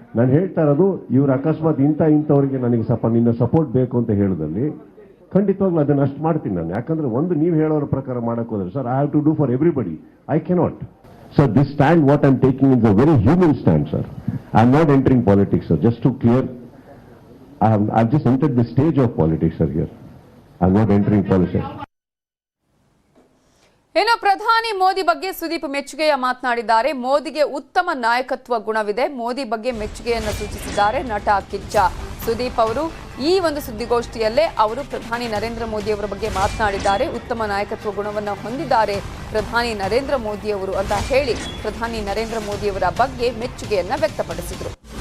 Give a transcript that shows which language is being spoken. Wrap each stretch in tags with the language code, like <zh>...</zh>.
<kn>ನಾನು ಹೇಳ್ತಾ ಇರೋದು, ಇವ್ರು ಅಕಸ್ಮಾತ್ ಇಂಥವ್ರಿಗೆ ನನಗೆ ನಿನ್ನ ಸಪೋರ್ಟ್ ಬೇಕು ಅಂತ ಹೇಳಿದಲ್ಲಿ ಖಂಡಿತವಾಗ್ಲೂ ಅದನ್ನು ಅಷ್ಟು ಮಾಡ್ತೀನಿ ನಾನು. ಯಾಕಂದ್ರೆ ಒಂದು ನೀವು ಹೇಳೋರ ಪ್ರಕಾರ ಮಾಡಕ್ಕೆ ಹೋದ್ರೆ sir,</kn> <en>I have to do for everybody, I cannot. Sir, this stand what I am taking is a very human stand sir. I am not entering politics sir, just to clear. I've just entered the stage of politics sir here. I'm not entering politics.</en> <kn>ಇನ್ನು ಪ್ರಧಾನಿ ಮೋದಿ ಬಗ್ಗೆ ಸುದೀಪ್ ಮೆಚ್ಚುಗೆಯ ಮಾತನಾಡಿದ್ದಾರೆ. ಮೋದಿಗೆ ಉತ್ತಮ ನಾಯಕತ್ವ ಗುಣವಿದೆ, ಮೋದಿ ಬಗ್ಗೆ ಮೆಚ್ಚುಗೆಯನ್ನು ಸೂಚಿಸಿದ್ದಾರೆ ನಟ ಕಿಚ್ಚ ಸುದೀಪ್ ಅವರು. ಈ ಒಂದು ಸುದ್ದಿಗೋಷ್ಠಿಯಲ್ಲೇ ಅವರು ಪ್ರಧಾನಿ ನರೇಂದ್ರ ಮೋದಿ ಅವರ ಬಗ್ಗೆ ಮಾತನಾಡಿದ್ದಾರೆ. ಉತ್ತಮ ನಾಯಕತ್ವ ಗುಣವನ್ನು ಹೊಂದಿದ್ದಾರೆ ಪ್ರಧಾನಿ ನರೇಂದ್ರ ಮೋದಿ ಅವರು ಅಂತ ಹೇಳಿ ಪ್ರಧಾನಿ ನರೇಂದ್ರ ಮೋದಿ ಅವರ ಬಗ್ಗೆ ಮೆಚ್ಚುಗೆಯನ್ನ ವ್ಯಕ್ತಪಡಿಸಿದರು.</kn>